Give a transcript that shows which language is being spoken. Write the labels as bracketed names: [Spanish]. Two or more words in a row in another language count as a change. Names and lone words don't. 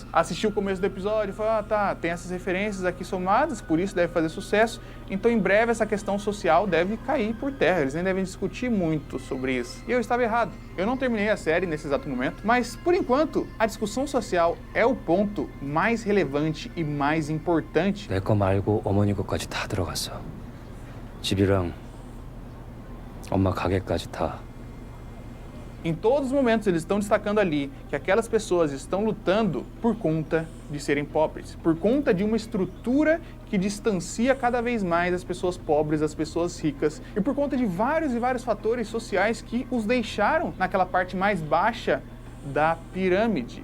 [Portuguese] Assisti o começo do episódio e falei, tá, tem essas referências aqui somadas, por isso deve fazer sucesso, então em breve essa questão social deve cair por terra, eles nem devem discutir muito sobre isso. E eu estava errado. Eu não terminei a série nesse exato momento, mas por enquanto a discussão social é o ponto mais relevante e mais importante. [Korean] 내 거 말고 어머니 거까지 다 들어갔어. 집이랑 엄마 가게까지 다. [Portuguese] Em todos os momentos eles estão destacando ali que aquelas pessoas estão lutando por conta de serem pobres, por conta de uma estrutura que distancia cada vez mais as pessoas pobres das pessoas ricas e por conta de vários e vários fatores sociais que os deixaram naquela parte mais baixa da pirâmide.